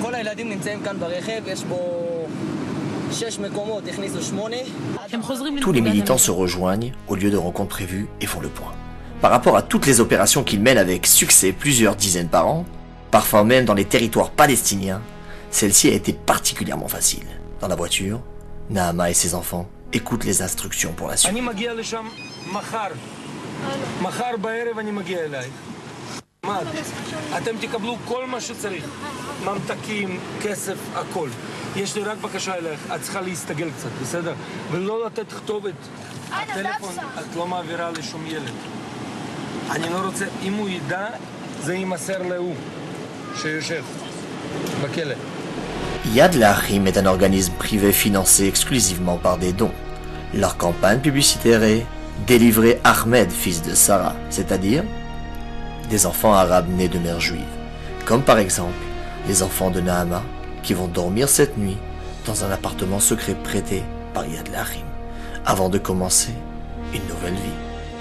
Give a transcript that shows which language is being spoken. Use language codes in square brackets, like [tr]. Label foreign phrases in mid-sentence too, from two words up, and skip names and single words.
[fr] Tous les militants se rejoignent au lieu de rencontre prévue et font le point. Par rapport à toutes les opérations qu'ils mènent avec succès plusieurs dizaines par an, parfois même dans les territoires palestiniens, celle-ci a été particulièrement facile. Dans la voiture, Nahama et ses enfants écoutent les instructions pour la suite. [he] אתם תקבלו כל מה שצריך, ממתקים, כסף, הכל. יש לי רק בקשה אליך, את צריכה להסתגל קצת, בסדר? ולא לתת כתובת. הטלפון, את לא מעבירה לשום ילד. אני לא רוצה, אם הוא ידע, זה יימסר להוא, שיושב בכלא. [fr] Yad Laharim est un organisme privé financé exclusivement par des dons. Leur campagne publicitaire est « Délivrer Ahmed, fils de Sarah », c'est-à-dire des enfants arabes nés de mères juives, comme par exemple les enfants de Nahama qui vont dormir cette nuit dans un appartement secret prêté par Yad Laharim avant de commencer une nouvelle vie.